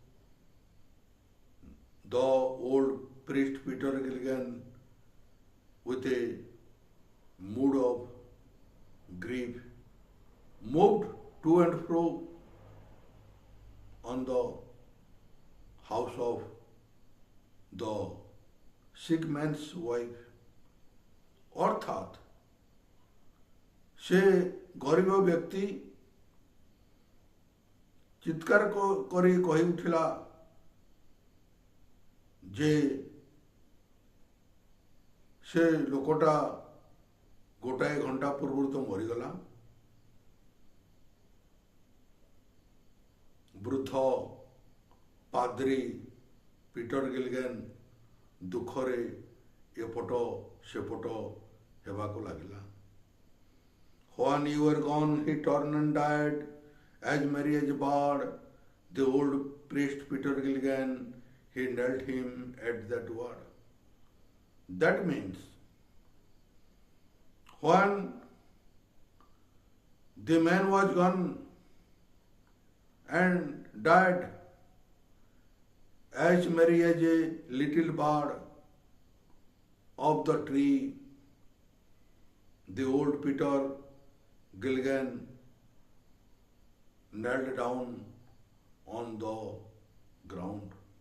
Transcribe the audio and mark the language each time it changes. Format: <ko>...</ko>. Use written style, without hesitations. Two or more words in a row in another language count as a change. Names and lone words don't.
<en>The old priest Peter Gilligan, with a mood of grief, moved to and fro on the house of the sick man's wife.</en> <or>ଅର୍ଥାତ ସେ ଗରୀବ ବ୍ୟକ୍ତି ଚିତ୍କାର କରି କହି ଉଠିଲା ଯେ ସେ ଲୋକଟା ଗୋଟାଏ ଘଣ୍ଟା ପୂର୍ବ ତ ମରିଗଲା। ବୃଦ୍ଧ ପାଦ୍ରୀ ପିଟର ଗିଲଗନ ଦୁଃଖରେ ଏପଟ ସେପଟ ହେବାକୁ ଲାଗିଲା।</or> <en>When you were gone, he turned and died as merry as a bird. The old priest Peter Gilligan, he knelt him at that word. That means when the man was gone and died as merry as a little bird of the tree, the old Peter Gilligan knelt down on the ground.</en>